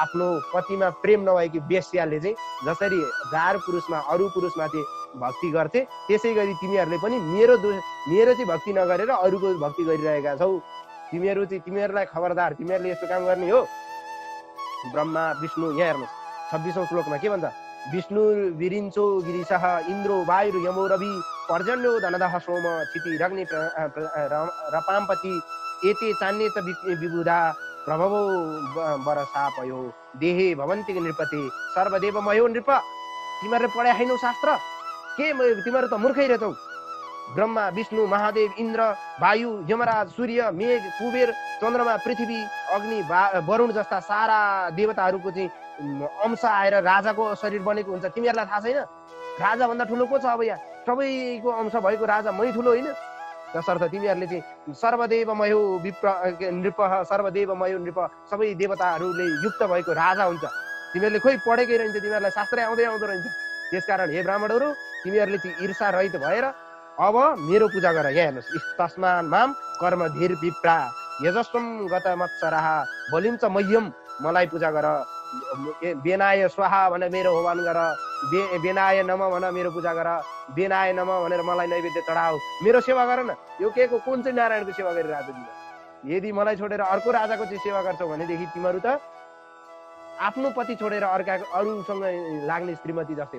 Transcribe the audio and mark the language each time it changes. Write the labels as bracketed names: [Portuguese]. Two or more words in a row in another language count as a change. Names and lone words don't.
[Nepali] आफ्नो पतिमा प्रेम नभएकी बेस्याले चाहिँ जसरी जार पुरुषमा अरू पुरुषमा चाहिँ भक्ति गर्थे, त्यसै गरी तिमीहरूले पनि मेरो चाहिँ भक्ति नगरेर अरूको भक्ति गरिरहेका छौ। तिमीहरूलाई खबरदार, तिमीहरूले यस्तो काम गर्ने हो। ब्रह्मा विष्णु, यहाँ हेर्नुहोस् 26औं श्लोकमा के भन्छ? [Sanskrit] विष्णु विरिञ्चो गिरिशः इन्द्रो वायु यमो रवि पर्जन्यो धनदः सोम क्षिति रग्नि रपाम्पति एते चान्ये च विबुधा प्रभवो वरसापयो देहे भवन्ति नृपते सर्वदेवमयो नृप। [Nepali] तिमीहरूले पढाइ छैनौ शास्त्र? के तिमीहरू त मूर्खै रहेछौ। ब्रह्मा विष्णु महादेव इन्द्र वायु यमराज सूर्य मेघ कुबेर चन्द्रमा पृथ्वी अग्नि वरुण जस्ता सारा देवताहरूको चाहिँ अंश आएर राजाको शरीर बनेको हुन्छ। तिमीहरूलाई थाहा छैन? राजा भन्दा ठुलो को छ? अब यहाँ सबैको अंश भएको राजा मै ठुलो होइन? तसर्थ तिमीहरूले चाहिँ [Sanskrit] सर्वदेवमयो नृप, सर्वदेवमयो नृप, [Nepali] सबै देवताहरूले युक्त भएको राजा हुन्छ। तिमीहरूले खोइ पढेकै रहन्छ, तिमीहरूलाई शास्त्रै आउँदो रहन्छ। त्यसकारण हे ब्राह्मणहरू, तिमीहरूले चाहिँ ईर्षा रहित भएर अब मेरो पूजा गर। यहाँ हेर्नुहोस्, [Sanskrit] तस्मान् माम कर्मधीर विप्रा यजस्वम गत मत्सराः बलिम च मह्यम, [Nepali] मलाई पूजा गर। [Sanskrit] बेनाय स्वाहा [Nepali] भनेर मेरो होमान गर, [Sanskrit] बेनाय नम [Nepali] भनेर मेरो पूजा गर, [Sanskrit] बेनाय नम [Nepali] भनेर मलाई नैवेद्य चढाऊ, मेरो सेवा गर न। यो के को कुन चाहिँ नारायणको सेवा गरिरहेको तिमीहरू? यदि मलाई छोडेर अर्को राजाको चाहिँ सेवा गर्छौ भनेदेखि तिमीहरू त आफ्नो पति छोडेर अरूसँग लाग्ने श्रीमती जस्तै हो।